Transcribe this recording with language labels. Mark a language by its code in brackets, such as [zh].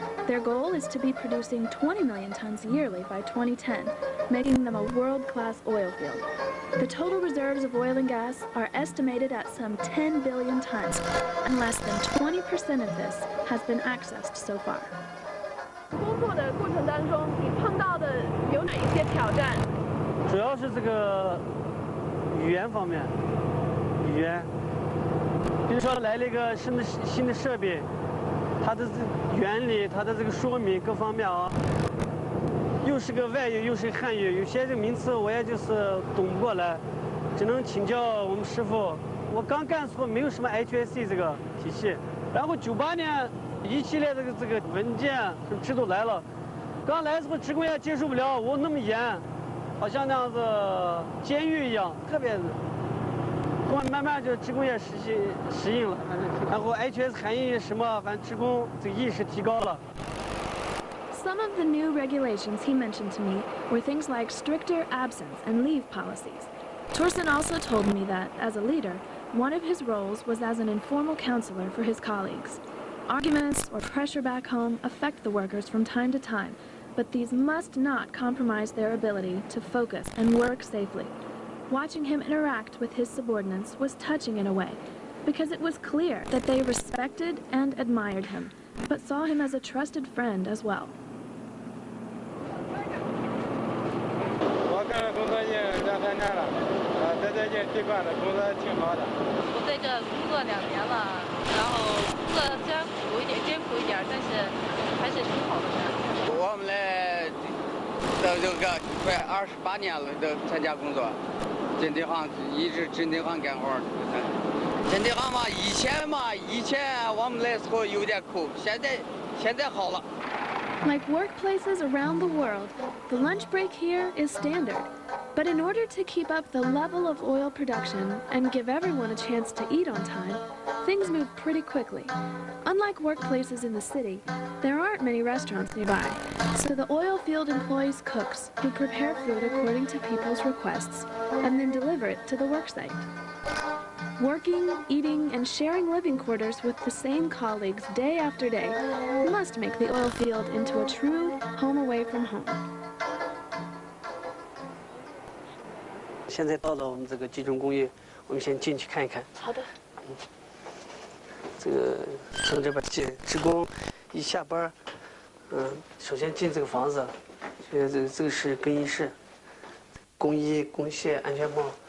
[en] Their goal is to be producing 20 million tons yearly by 2010, making them a world-class oil field. The total reserves of oil and gas are estimated at some 10 billion tons, and less than 20% of this has been accessed so far. [zh] 工作的过程当中，你碰到的有哪一些挑战？主要是这个语言方面，比如说来了一个新的设备，它的原理、它的这个说明各方面啊，又是个外语又是汉语，有些这个名词我也就是懂不过来，只能请教我们师傅。我刚干的时候没有什么 HSC 这个体系，然后98年一系列这个文件制度来了，刚来的时候职工也接受不了，我那么严，好像那样子监狱一样，特别我慢慢就职工也适应了，然后 HS 含义什么，反正职工这个意识提高了。 [en] Some of the new regulations he mentioned to me were things like stricter absence and leave policies. Torsten also told me that, as a leader, one of his roles was as an informal counselor for his colleagues. Arguments or pressure back home affect the workers from time to time, but these must not compromise their ability to focus and work safely. Watching him interact with his subordinates was touching in a way, because it was clear that they respected and admired him, but saw him as a trusted friend as well. [zh] 我干了工作已经2、3年了，在这些地方的工作挺好的。我在这工作2年了，然后工作虽然苦一点、艰苦一点，但是还是挺好的。我们来到这个快28年了，都参加工作，进这行一直进这行干活。进这行嘛，以前我们来时候有点苦，现在好了。 [en] Like workplaces around the world, the lunch break here is standard. But in order to keep up the level of oil production and give everyone a chance to eat on time, things move pretty quickly. Unlike workplaces in the city, there aren't many restaurants nearby, so the oil field employs cooks who prepare food according to people's requests and then deliver it to the worksite. Working, eating, and sharing living quarters with the same colleagues day after day must make the oil field into a true home away from home. [zh] 现在到了我们这个集中工业，我们先进去看一看。好的。这个从这边进，职工一下班，首先进这个房子，这个是更衣室，工衣、工鞋、安全帽。